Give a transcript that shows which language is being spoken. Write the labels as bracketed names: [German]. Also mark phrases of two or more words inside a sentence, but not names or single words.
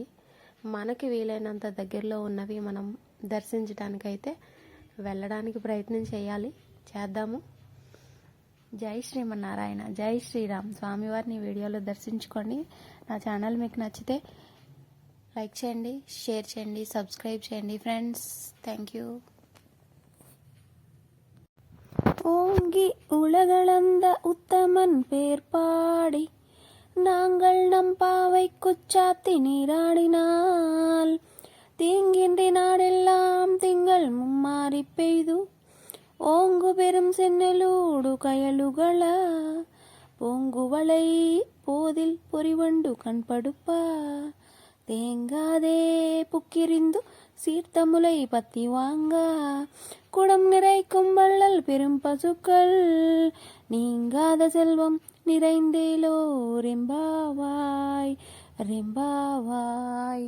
[Telugu] మనకి వీలైనంత దగ్గరలో ఉన్నవి మనం దర్శించడానికైతే వెళ్ళడానికి ప్రయత్నం చేద్దాము. జై శ్రీమన్నారాయణ, జై శ్రీరామ్. స్వామివారిని వీడియోలో దర్శించుకోండి. నా ఛానల్ మీకు నచ్చితే లైక్ చేయండి, షేర్ చేయండి, సబ్స్క్రైబ్ చేయండి ఫ్రెండ్స్. [English] thank you. [Tamil] ஓங்கி உலகளந்த உத்தமன் பேர்பாடி நாங்கள் நம் பாவை குச்சாத்தி நீராடினால் தீங்கின்றி நாடெல்லாம் திங்கள் மும்மாறி பெய்து ஓங்கு பெரும் சென்னலோடு கயலுகள பொங்குவளை போதில் பொறிவண்டு கண்படுப்பா தேங்காதே புக்கிரிந்து சீர்த்தமுலை பத்தி வாங்க குடம் நிறைக்கும் வள்ளல் பெரும் பசுக்கள் நீங்காத செல்வம் நிறைந்தேலோ ரெம்பாவாய் ரெம்பாவாய்.